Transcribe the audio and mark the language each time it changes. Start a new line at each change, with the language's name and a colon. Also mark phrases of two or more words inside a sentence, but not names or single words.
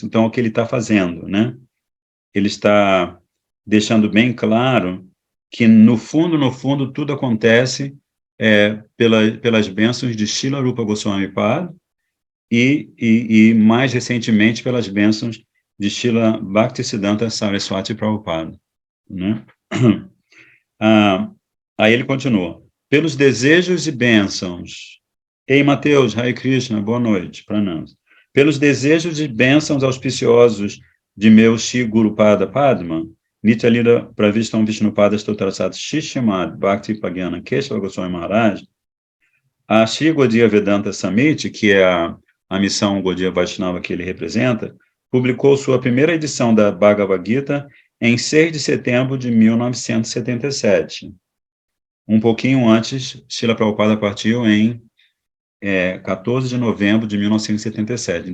Portuguese: Então, o que ele está fazendo, né? Ele está deixando bem claro que, no fundo, tudo acontece pelas bênçãos de Srila Rupa Goswami Pad e mais recentemente pelas bênçãos de Srila Bhaktisiddhanta Saraswati Prabhupada, né? Aí ele continua. Pelos desejos e bênçãos. Ei, Mateus,
Sanskrit: Hare Krishna,
Portuguese: boa noite, pranams. Pelos desejos e bênçãos auspiciosos de meu Shri Gurupada Padma, Nitya Lila Pravistam Vishnupada Stotrasat Shishimad Bhakti Pagyana Keshava Goswami Maharaj, a Shri Gaudiya Vedanta Samiti, que é a missão Gaudiya Vaishnava que ele representa, publicou sua primeira edição da Bhagavad Gita em 6 de setembro de 1977. Um pouquinho antes, Srila Prabhupada partiu em 14 de novembro de 1977.